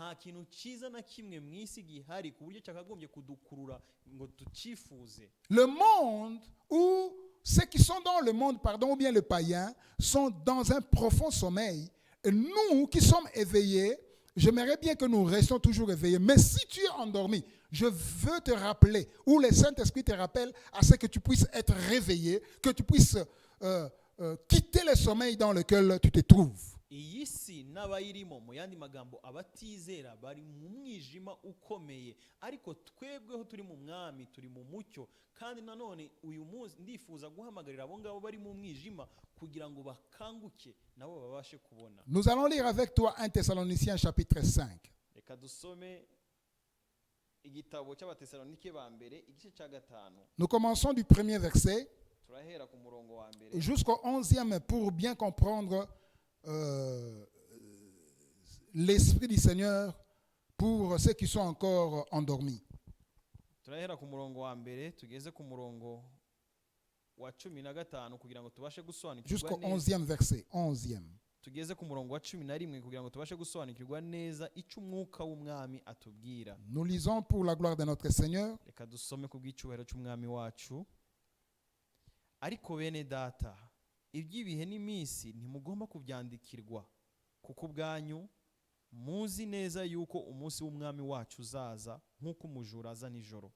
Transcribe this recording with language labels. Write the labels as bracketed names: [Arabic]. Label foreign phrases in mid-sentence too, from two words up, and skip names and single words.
[French] Le monde ou ceux qui sont dans le monde, ou bien les païens, sont dans un profond sommeil. Et nous qui sommes éveillés, j'aimerais bien que nous restions toujours éveillés. Mais si tu es endormi, je veux te rappeler, ou le Saint-Esprit te rappelle, à ce que tu puisses être réveillé, que tu puisses quitter le sommeil dans lequel tu te trouves. [Kinyarwanda] iyi si n'abayirimo mu yandi magambo abatizera bari mu mwijima ukomeye, ariko twebweho turi mu mwami turi mu mucyo. Kandi nanone uyu munsi ndifuza guhamagarira abo ngabo bari mu mwijima kugira ngo bakanguke nabo babashe kubona. [French] Nous allons lire avec toi 1 Thessaloniciens chapitre 5. [Kinyarwanda] Reka dusome igitabo cy'abatesalonike ba mbere igice cya 5. [French] Nous commençons du premier verset [Kinyarwanda] Turahera ku murongo wa mbere [French] jusqu'au 11e pour bien comprendre l'Esprit du Seigneur pour ceux qui sont encore endormis. [Kinyarwanda] turahera ku murongo wa mbere tugeze ku murongo wa 15 kugira ngo tubashe gusobanukirwa [French] Jusqu'au [Kinyarwanda] neza. [French] 11e verset. 11e. [Kinyarwanda] Tugeze ku murongo wa 11 kugira ngo tubashe gusobanukirwa neza icyo umwuka w'umwami atubwira. [French] Nous lisons pour la gloire de notre Seigneur. [Kinyarwanda] Reka dusome ku bw'icyubahiro cy'umwami wacu. Ariko bene data, iby'ibihe n'iminsi ntimugomba kubyandikirwa, kuko ubwanyu muzi neza yuko umunsi w'umwami wacu uzaza nk'uko umujura aza nijoro.